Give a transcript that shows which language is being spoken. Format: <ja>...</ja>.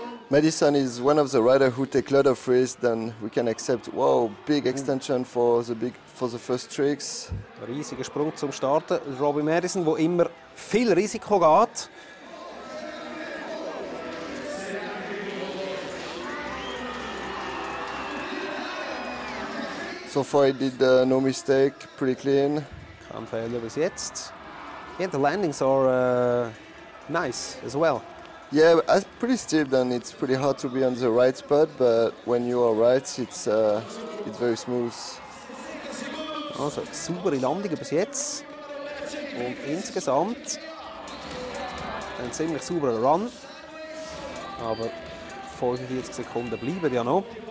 <en>Madison is one of the riders who take a lot of risks, then we can accept, wow, big extension for the first tricks.</en> <de>ein riesiger Sprung zum Starten. Robbie Madison, der immer viel Risiko geht.</de> <en>So far he did no mistake, pretty clean.</en> <de>Kein Fehler bis jetzt.</de> <en>Yeah, the landings are nice as well. Yeah, pretty steep, and it's pretty hard to be on the right spot, but when you are right, it's very smooth.</en> <de>Also, saubere Landungen bis jetzt. Und insgesamt ein ziemlich sauberer Run. Aber 45 Sekunden bleiben ja noch.</de>